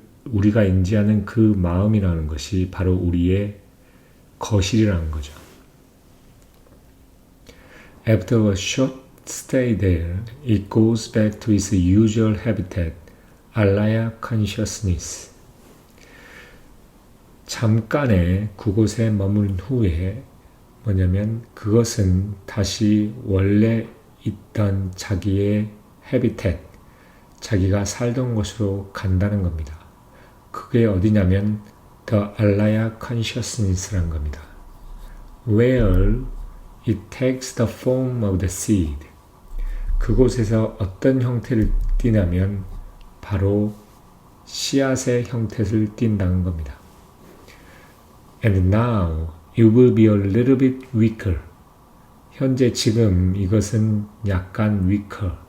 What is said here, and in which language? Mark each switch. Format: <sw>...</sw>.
<ko>우리가 인지하는 그 마음이라는 것이 바로 우리의 거실이라는 거죠.</ko> <en>After a short stay there, it goes back to its usual habitat, alaya consciousness.</en> <ko>잠깐의 그곳에 머문 후에 뭐냐면 그것은 다시 원래 있던 자기의 habitat, 자기가 살던 곳으로 간다는 겁니다. 그게 어디냐면 The Alaya Consciousness라는 겁니다.</ko> <en>Where it takes the form of the seed.</en> <ko>그곳에서 어떤 형태를 띠냐면 바로 씨앗의 형태를 띈다는 겁니다.</ko> <en>And now it will be a little bit weaker.</en> <ko>현재 지금 이것은 약간 weaker.</ko>